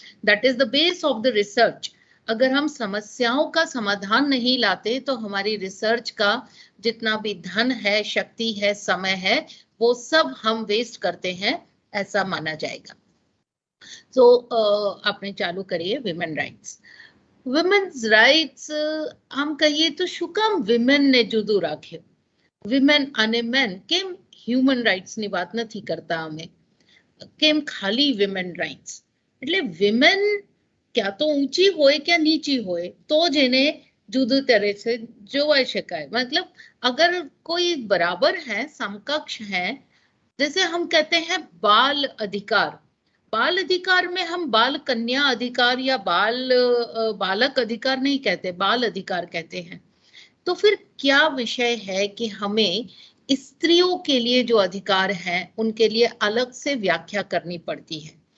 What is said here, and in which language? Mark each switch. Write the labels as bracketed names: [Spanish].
[English] That is the base of the research. [Hindi] अगर हम समस्याओं का समाधान नहीं लाते तो हमारी रिसर्च का जितना भी धन है, शक्ति है, समय है, वो सब हम वेस्ट करते हैं, ऐसा माना जाएगा। तो आपने चालू करिए विमेन राइट्स। विमेन्स राइट्स हम कहिए तो [Gujarati] શું કામ વિમેન ને જુદું રાખ્યું? વિમેન અને મેન કેમ હ્યુમન રાઇટ્સ ની વાત નથી કરતા અમે? કેમ ખાલી વિમેન રાઇટ્સ? એટલે વિમેન ક્યાં તો ઊંચી હોય ક્યાં નીચી હોય તો જ એને જુદું [Hindi] तरह से [Gujarati] જોવાઈ શકાય। [Hindi] मतलब अगर कोई बराबर है, समकक्ष है, जैसे हम कहते हैं बाल अधिकार। बाल अधिकार में हम बाल कन्या अधिकार या बालक अधिकार नहीं कहते, बाल अधिकार कहते हैं। तो फिर क्या विषय है कि हमें स्त्रियों के लिए जो अधिकार हैं उनके लिए अलग से व्याख्या करनी पड़ती है।